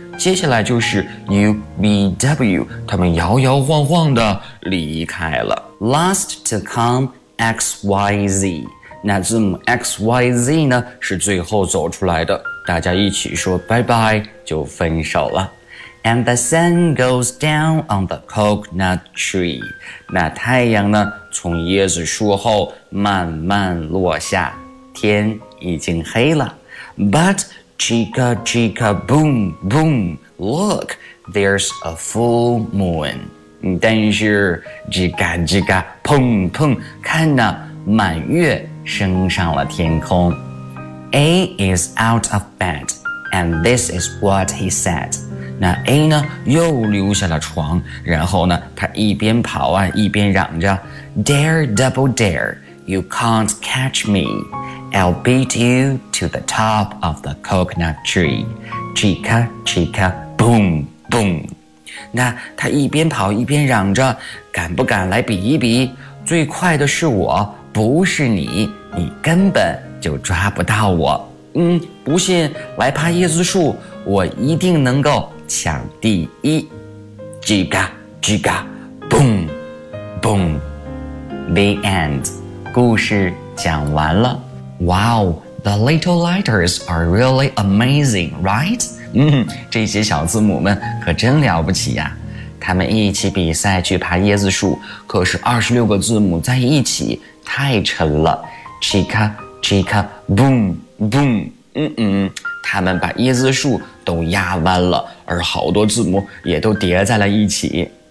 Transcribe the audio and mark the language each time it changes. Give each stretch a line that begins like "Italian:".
Chinese: 接下来就是 UVW, 他们摇摇晃晃的离开了。
English: Last to come, XYZ.
Chinese: 那字母 XYZ 呢是最后走出来的。大家一起说拜拜就分手了。
English: And the sun goes down on the coconut tree.
Chinese: 那太阳呢从椰子树后慢慢落下，天已经黑了。
English: But chica chica boom boom, look, there's a full moon.
Chinese: 但是叽嘎叽嘎砰砰，看呢满月升上了天空。
English: A is out of bed, and this is what he said.
Chinese: 那 A 呢又溜下了床，然后呢他一边跑啊一边嚷着，
English: Dare double dare, you can't catch me. I'll beat you to the top of the coconut tree. Chica chica boom boom.
Chinese: 那他一边跑一边嚷着，敢不敢来比一比，最快的是我，不是你，你根本就抓不到我。嗯，不信来爬椰子树，我一定能够抢第一。叽嘎叽嘎
English: boom boom. The end.
Chinese: 故事讲完了。
English: Wow, the little letters are really amazing, right?
Chinese: 嗯，这些小字母们可真了不起呀。他们一起比赛去爬椰子树，可是26个字母在一起太沉了。
English: chicaChica, boom, boom,
Chinese: 他们把椰子树都压弯了，而好多字母也都叠在了一起。